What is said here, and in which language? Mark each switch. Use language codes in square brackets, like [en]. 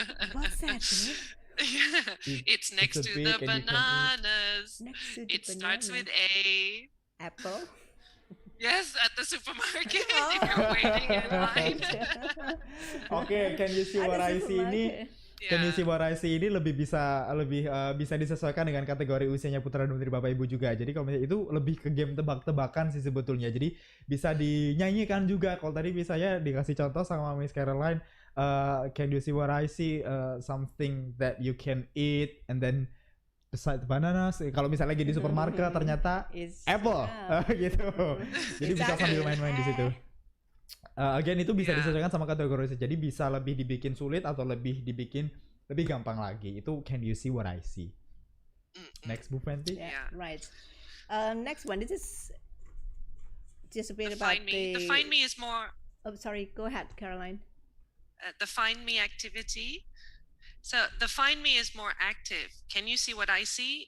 [en] What's that? Dear? Yeah, it's next it's a to big the and you can eat. bananas. Next to the It starts with banana. A. Apple. Yes, at the supermarket if you're waiting in line. Oke, can you see what I see ini? Can you see Yeah. what I see [id] ini lebih bisa disesuaikan dengan kategori usianya putra dan putri Bapak Ibu juga. Jadi kalau misalnya itu lebih ke game tebak-tebakan sih sebetulnya. Jadi bisa dinyanyikan juga. Kalau tadi misalnya dikasih contoh sama Miss Caroline, [en] can you see what I see? Something that you can eat and then beside bananas. [id] Kalau misalnya lagi di supermarket ternyata [en] It's [id] apple gitu. Jadi bisa sambil main-main di situ. Again itu bisa [en] Yeah. [id] disesuaikan sama kategori usia. Jadi bisa lebih dibikin sulit atau lebih dibikin lebih gampang lagi. [en] Itu can you see what I see. Next Bu Fenty. Yeah, Yeah. right. Next one. This is just a bit The about find me. The find me is more Oh, sorry. Go ahead, Caroline. the find me activity. So the find me is more active. Can you see what I see?